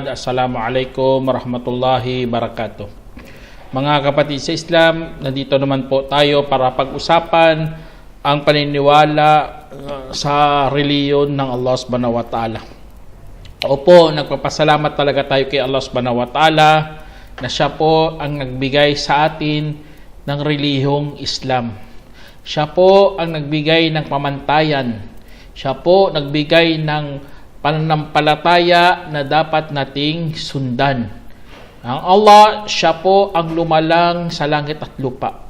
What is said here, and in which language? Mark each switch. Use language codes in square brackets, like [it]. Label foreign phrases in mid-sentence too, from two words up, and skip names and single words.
[ar] السلام عليكم ورحمة الله وبركاته. [tl] Mga kapatid sa Islam, nandito naman po tayo para pag-usapan ang paniniwala sa reliyon ng Allah [ar] سبحانه وتعالى. [tl] Opo, nagpapasalamat talaga tayo kay Allah [ar] سبحانه وتعالى [tl] na siya po ang nagbigay sa atin ng relihiyong Islam. Siya po ang nagbigay ng pamantayan. Siya po nagbigay ng pananampalataya na dapat nating sundan. Ang Allah, siya po ang lumalang sa langit at lupa.